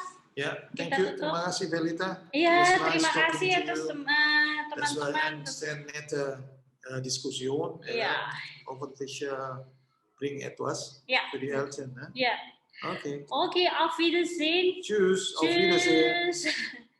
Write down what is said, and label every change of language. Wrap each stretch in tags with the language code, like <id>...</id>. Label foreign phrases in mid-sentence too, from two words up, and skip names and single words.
<id>Ya,</id> <en>thank you.</en> <id>Terima kasih Belita. Iya, terima kasih atas teman-teman.</id> <de>Diskussion. Hoffentlich bring etwas für die Eltern. Ja. Okay. Okay, auf Wiedersehen. Tschüss. Auf Wiedersehen.</de>